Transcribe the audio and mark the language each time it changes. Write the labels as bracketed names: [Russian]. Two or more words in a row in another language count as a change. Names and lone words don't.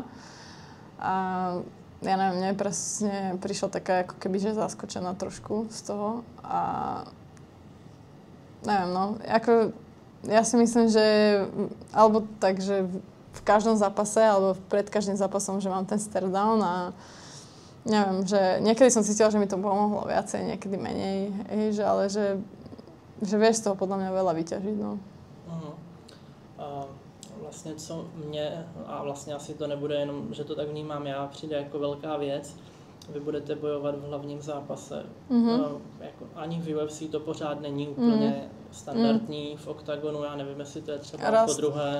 [Slovak] A ja neviem, mne presne prišla taká ako keby, že zaskočená trošku z toho a neviem, no, ako ja si myslím, že alebo tak, že v každom zápase alebo pred každým zápasom, že mám ten stare-down a neviem, že niekedy som cítila, že mi to pomohlo viacej, niekedy menej, ale že vieš z toho podľa mňa veľa vyťažiť, no. [Czech] Vlastně co mě, a vlastně asi to nebude jenom, že to tak vnímám já, přijde jako velká věc, vy budete bojovat v hlavním zápase. Jako ani v UFC to pořád není úplně standardní, v oktagonu, já nevím, jestli to je třeba po druhé.